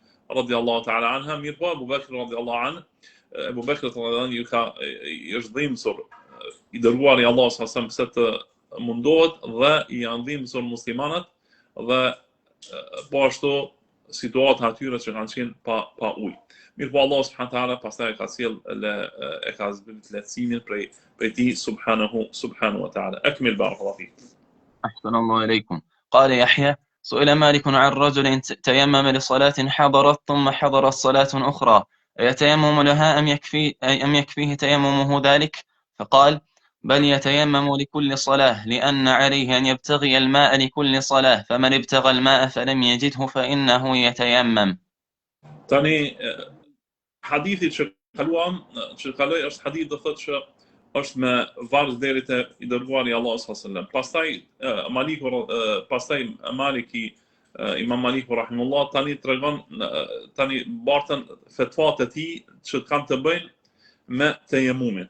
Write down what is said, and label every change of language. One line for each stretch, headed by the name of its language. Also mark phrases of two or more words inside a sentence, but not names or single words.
Arabic: رضي الله تعالى عنها,
Albanian: mirë po Abu Bakr
Arabic: رضي الله عنه,
Albanian: Abu Bakr
Arabic: رضي الله عنه
Albanian: i është dhimbësur i dërguari i Allahut
Arabic: صلى الله عليه وسلم
Albanian: pse të mundohet dhe i janë dhimbësur muslimanët dhe po ashtu situata atyre që kanë qenë pa ujë. Mirë po Allah
Arabic: سبحانه وتعالى
Albanian: pastaj ka sjell e ka zbritur lehtësimin prej tij
Arabic: سبحانه وتعالى. أكمل بارك الله فيك. أحسن الله إليكم. قال يحيى: سئل مالك عن رجل تيمم لصلاة حضرت ثم حضرت صلاة أخرى أيتيمم لها أم يكفيه تيممه ذلك؟ فقال: بل يتيمم لكل صلاة لأن عليه أن يبتغي الماء لكل صلاة فمن ابتغى الماء فلم يجده فإنه يتيمم.
Albanian: Tani hadithi që kaloi është hadith do thotë që është me varg deri te i dërguari i Allahut
Arabic: صلى الله عليه وسلم.
Albanian: Pastaj Maliki Imam Maliku rahimullah tani bartën fetvat e tij që kanë të bëjnë me tejemumin.